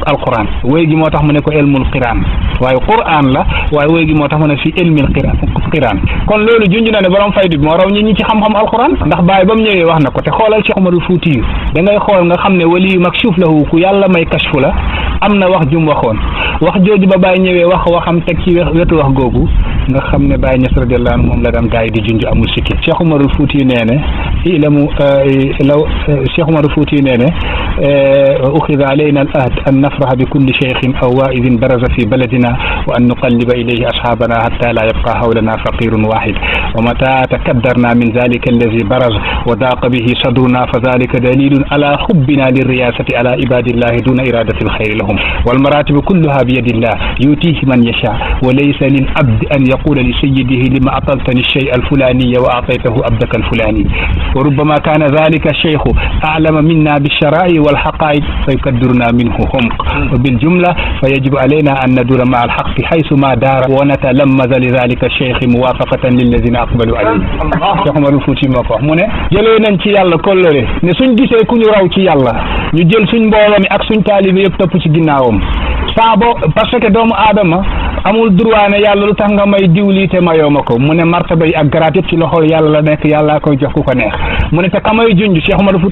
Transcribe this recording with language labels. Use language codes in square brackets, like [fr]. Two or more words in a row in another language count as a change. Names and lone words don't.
[wo] alquran wéy gi moo tax mu ne ko [ar] علم القرآن [wo] waaye quran la waaye wéy gi moo tax mu ne fi [ar] علم القرآن [wo] kon loolu junj na ne borom faydu bi moo raw ñi ñi ci xam-xam alquran ndax Baay ba mu ñëwee wax na ko te xoolal Cheikh Umarul Fuuti yu da ngay xool nga xam ne [ar] ولي مكشوف له [wo] ku yàlla may kashfu la am na wax jum waxoon wax jooju ba Baay ñëwee waxam teg ci wetu wax googu nga xam ne Baay Ñas [ar] رضي الله عنه [wo] moom la daan gaay di junj amul sikki Cheikh Umarul Fuuti yu nee ne ilamu law Cheikh Umarul Fuuti yu nee ne [ar] أخذ علينا العهد أن نفرح بكل شيخ أو واعظ برز في بلدنا وأن نقلب إليه أصحابنا حتى لا يبقى حولنا فقير واحد ومتى تكدرنا من ذلك الذي برز وضاق به صدرنا فذلك دليل على حبنا للرياسة على عباد الله دون إرادة الخير لهم والمراتب كلها بيد الله يؤتيه من يشاء وليس للعبد أن يقول لسيده لم أعطيتني الشيء الفلاني وأعطيته أبدك الفلاني وربما كان ذلك الشيخ أعلم منا بالشرائع والحقائق فيقدرنا منه حمق وبالجملة فيجب علينا أن ندور مع الحق حيث ما دار ونتلمذ لذلك الشيخ موافقة للذين أقبلوا عليه [wo] Cheikh Umarul Fuuti moo ko wax mu ne jëlee nañ ci yàlla kollëre ne suñ gisee ku ñu raw ci yàlla ñu jël suñ mbooloo mi ak suñ taalibe yëpp topp ci ginnaawam [fr] parce que [wo] doomu aadama amul droit ne yàlla lu tax nga may diw lii te mayoo ma ko mu ne martaba yi ak garaat yëpp ci loxol yàlla la nekk yàllaa koy jox ku ko neex mu ne te kamay junj Cheikh Umarul Fuuti